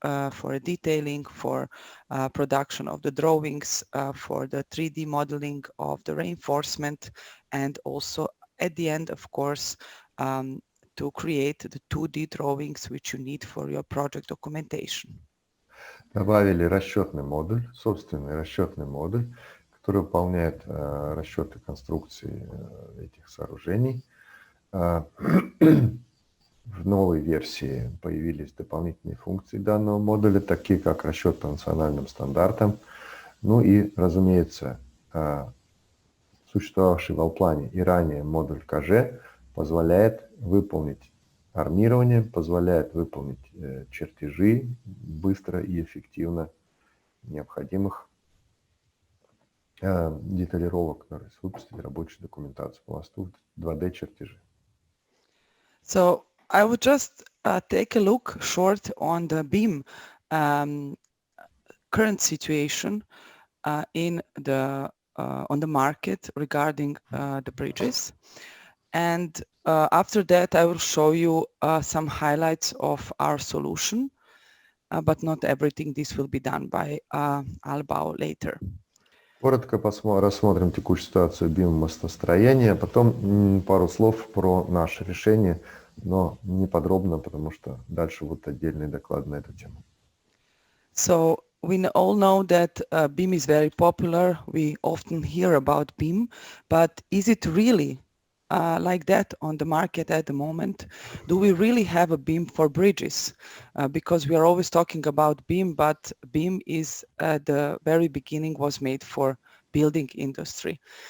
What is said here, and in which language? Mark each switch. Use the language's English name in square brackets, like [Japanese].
[English] for detailing, for production of the drawings, for the 3D modeling of the reinforcement, and also at the end, of course, to create the 2D drawings which you need for your project documentation. [Russian] Добавили расчетный модуль, собственный расчетный модуль, который выполняет расчеты конструкции этих сооружений. В новой версии появились дополнительные функции данного модуля, такие как расчет по национальным стандартам. Ну и, разумеется, существовавший в Allplan и ранее модуль КЖ позволяет выполнить армирование позволяет выполнить чертежи быстро и эффективно необходимых деталировок, то есть выпустить рабочую документацию по мосту, 2D чертежи. [English] So I would just take a look short on the BIM current situation in the on the market regarding the bridges, and after that I will show you some highlights of our solution, but not everything. This will be done by Albao later. [Russian] Коротко рассмотрим текущую ситуацию BIM-мостостроения, потом пару слов про наше решение, но не подробно, потому что дальше будут отдельные доклады на эту тему. [English] So we all know that BIM is very popular. We often hear about BIM, but is it really like that on the market at the moment? Do we really have a BIM for bridges? Because we are always talking about BIM, but BIM is at the very beginning was made for building industry.